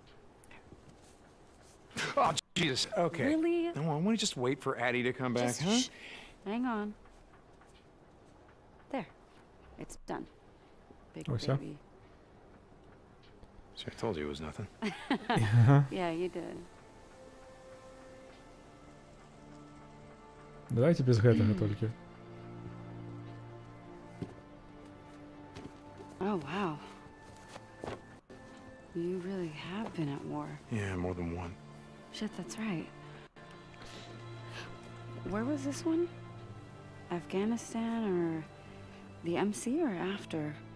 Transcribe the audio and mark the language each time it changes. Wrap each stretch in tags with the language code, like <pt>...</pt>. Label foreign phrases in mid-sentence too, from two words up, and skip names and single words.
<en>Oh, Jesus. Okay. Really? No, why don't we just wait for Addie to come back, Just huh? shh. Hang on. There. It's done. Big Oh, so? baby. See, I told you it was nothing. Yeah, you did.</en> <be>Давайте без гэтага толькі.</be> <en>Oh, wow. You really have been at war. Yeah, more than one. Shit, that's right. Where was this one? Afghanistan or the MC or after?</en>